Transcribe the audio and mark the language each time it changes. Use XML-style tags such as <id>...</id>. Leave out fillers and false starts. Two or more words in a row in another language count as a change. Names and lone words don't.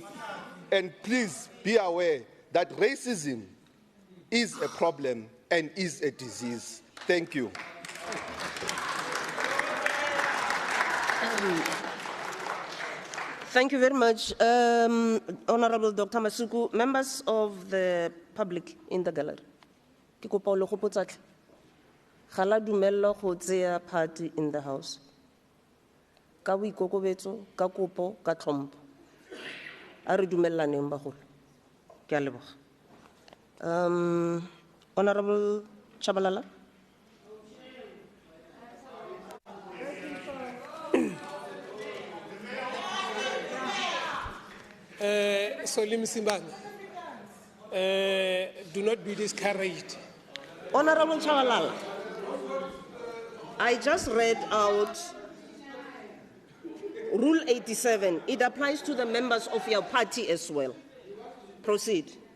<en>And please be aware that racism is a problem and is a disease. Thank you. Thank you very much, Honorable Dr. Masuku. Members of the public in the gallery.</en> <tn>Ke kopa o le gopotsa tle. Ga la dumella go tseya party</tn> <en>in the house.</en> <tn>Ka boikokobetso, ka kopo, ka tlhompho. A re dumellaneng bagolo. Ke a leboga. Honorable Chabalala.</tn> <en>Solim Simbang, do not be discouraged. Honorable Chabalala, I just read out Rule 87. It applies to the members of your party as well. Proceed.</en>